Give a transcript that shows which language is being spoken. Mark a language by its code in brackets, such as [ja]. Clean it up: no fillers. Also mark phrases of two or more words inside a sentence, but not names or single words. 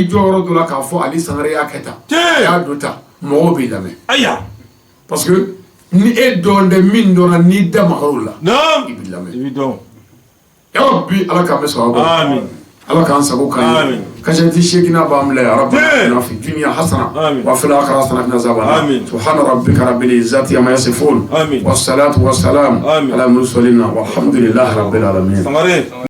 [bm] jɔyɔrɔ dɔ la k'a fɔ Ali Sangare y'a kɛ tan a y'a dɔ tan mɔgɔw b'i lamɛn aya [fr] parce que [bm] ni e dɔn tɛ min dɔnna n'i da magar'o la i b'i lamɛn i bi dɔn [ar] يا رب [bm] ala k'an bɛ sɔn a kɔ amin ala k'an sago k'an ye kasɛti seegina b'an bila [ar] يا رب آتنا في الدنيا حسنة وفي الآخرة حسنة وقنا عذاب سبحان ربك رب العزة عما يصفون والصلاة والسلام على المرسلين والحمد لله رب العالمين